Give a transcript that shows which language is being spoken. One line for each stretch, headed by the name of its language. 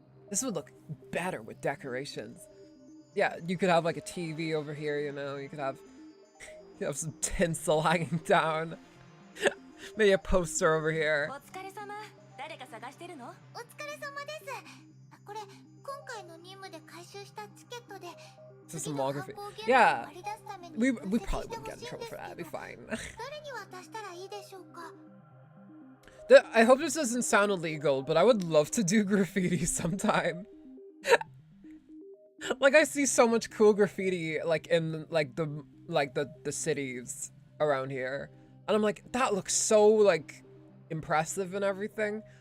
English: This would look better with decorations. Yeah, you could have like a TV over here, you know, you could have some tinsel hanging down. Maybe a poster over here.
Japanese: お疲れ様。誰か探してるの？お疲れ様です。これ今回の任務で回収したチケットで。
English: This is some wallgraphy. Yeah, we probably wouldn't get in trouble for that. It'd be fine. I hope this doesn't sound illegal, but I would love to do graffiti sometime. Like I see so much cool graffiti like in like the cities around here, and I'm like, that looks so like impressive and everything.